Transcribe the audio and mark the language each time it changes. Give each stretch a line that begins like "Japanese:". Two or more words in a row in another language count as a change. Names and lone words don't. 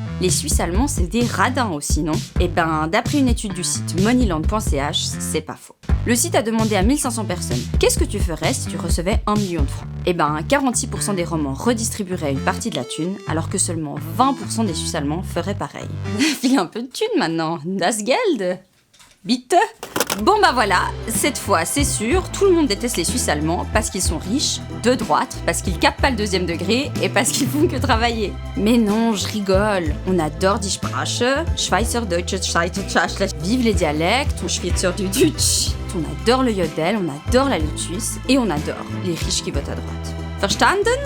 French: Les Suisses allemands, c'est des radins aussi, non? Eh ben, d'après une étude du site moneyland.ch, c'est pas faux. Le site a demandé à 1500 personnes, qu'est-ce que tu ferais si tu recevais 1 million de francs? Eh ben, 46% des romans redistribueraient une partie de la thune, alors que seulement 20% des Suisses allemands feraient pareil. File un peu de thune maintenant,
German: das Geld. Bitte.
French: Bon bah voilà, cette fois c'est sûr, tout le monde déteste les Suisses allemands parce qu'ils sont riches, de droite, parce qu'ils captent pas le deuxième degré et parce qu'ils font que travailler. Mais non, je rigole, on adore
German: die Sprache, Schweizerdeutsche,
French: vive les dialectes, on Schweizerdeutsch, on adore le yodel, on adore la lutte suisse et on adore les riches qui votent à droite.